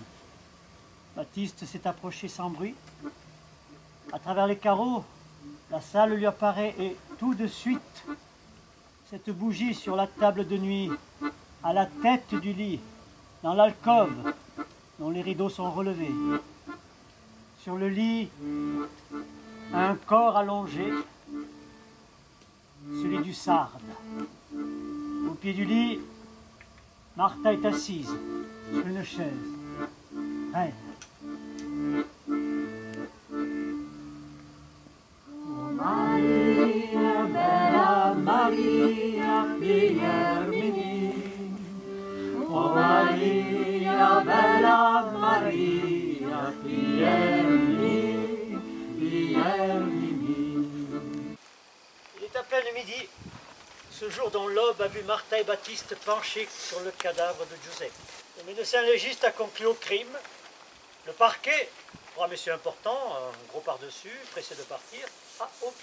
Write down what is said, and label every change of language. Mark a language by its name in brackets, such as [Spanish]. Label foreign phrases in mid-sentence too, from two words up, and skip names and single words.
[French] Baptiste s'est approché sans bruit. À travers les carreaux, la salle lui apparaît et tout de suite, cette bougie sur la table de nuit, à la tête du lit, dans l'alcôve, dont les rideaux sont relevés. Sur le lit, un corps allongé, celui du Sarde. Au pied du lit, Martha est assise sur une chaise. Reine. [Italian] Oh Maria, bella Maria, Piermini. Oh Maria, bella Maria, Piermini, Piermini. [French] Il est à peine midi, ce jour dont l'aube a vu Martha et Baptiste penchés sur le cadavre de Giuseppe. Le médecin légiste a conclu au crime. Le parquet, pour un monsieur important, un gros par-dessus, pressé de partir, a opiné.